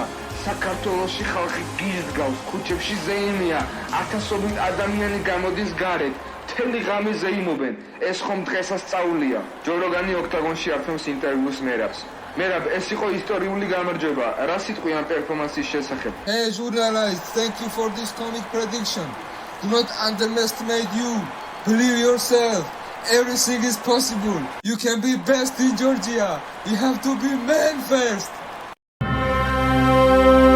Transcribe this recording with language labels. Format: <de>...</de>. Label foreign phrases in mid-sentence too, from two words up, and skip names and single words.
<ka>საქართველოში ხალხი გიზგავს, ქუჩებში ზეიმია, ათასობით ადამიანი გამოდის გარეთ, მთელი ღამე ზეიმობენ. ეს ხომ დღესასწაულია. ჯო როგანი ოქტაგონში აფრთხილებს ინტერვიუს მერაბს. მერაბ, ეს იყო ისტორიული გამარჯვება. რა სიტყვი ამ პერფორმანსის შესახებ?</ka> <en>Hey journalists, thank you for this comic prediction. Do not underestimate you. Believe yourself. Everything is possible. You can be best in Georgia. You have to be man first.</en>